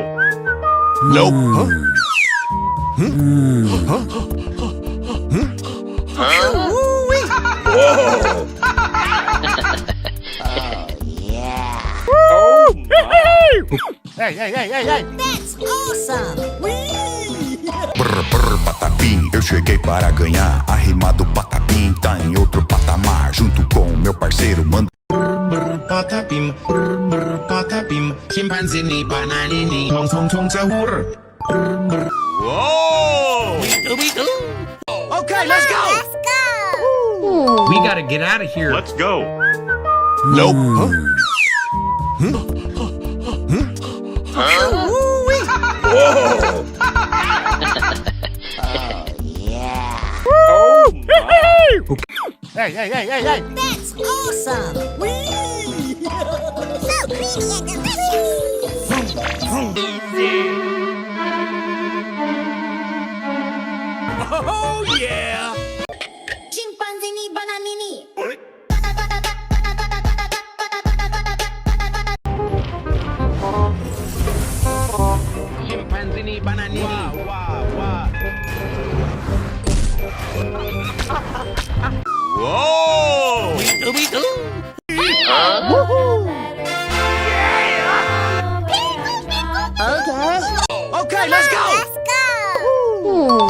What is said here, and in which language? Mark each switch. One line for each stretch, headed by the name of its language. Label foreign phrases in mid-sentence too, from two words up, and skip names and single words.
English: Nope. Oh my. Hey. That's awesome.
Portuguese: Brr Brr patapim, eu cheguei para ganhar. Arrimado patapim, tá em outro patamar. Junto com meu parceiro, manda. Brr patapim, patapim, chimpanzini, bananini, tung tung sahur. Brr.
English: Whoa! Okay, let's go. Let's go. We gotta get out of here. Let's go. Nope. Oh my. Hey. That's awesome. So creamy and delicious. Oh yeah. Chimpanzini, bananini. Chimpanzini, bananini. Whoa! Okay, let's go. Let's go.